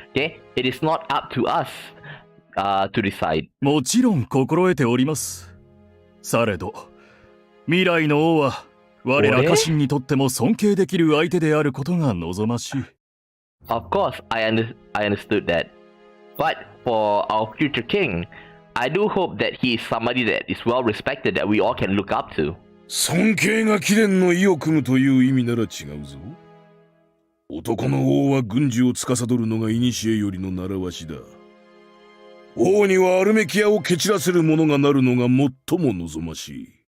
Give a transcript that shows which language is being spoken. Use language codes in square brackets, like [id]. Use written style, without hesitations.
[en] Okay, it is not up to us to decide. [ja] もちろん心得ております。されど未来の王は我ら家臣にとっても尊敬できる相手であることが望ましい。 [en] Of course, I understood that, but for our future king, I do hope that he is somebody that is well respected that we all can look up to. [ja] 尊敬が貴殿の意を組むという意味なら違うぞ。男の王は軍事を司るのが古よりの習わしだ。王にはアルメキアを蹴散らせる者がなるのが最も望ましい。